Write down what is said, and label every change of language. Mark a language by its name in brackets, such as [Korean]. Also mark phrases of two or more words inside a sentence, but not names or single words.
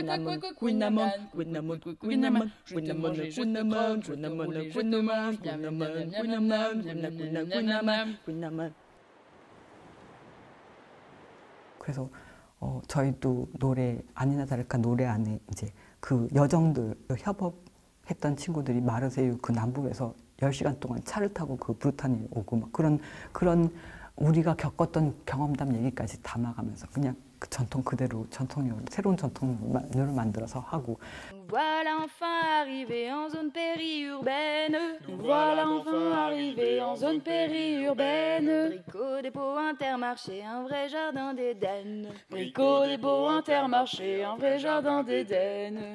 [Korean] 그래서 저희도 노래 아니나 다를까 노래 안에 이제 그 여정들 협업했던 친구들이 마르세유 그 남부에서 10시간 동안 차를 타고 그 브루타니에 오고 막 그런 우리가 겪었던 경험담 얘기까지 담아가면서 그냥 그 전통 그대로 새로운 전통요를 만들어서 하고. [French] Voilà enfin arrivé en zone périurbaine. Voilà enfin arrivé en zone périurbaine. Bricot, dépôt, Intermarché, un vrai jardin d'Éden. Bricot, dépôt, Intermarché, un vrai jardin d'Éden.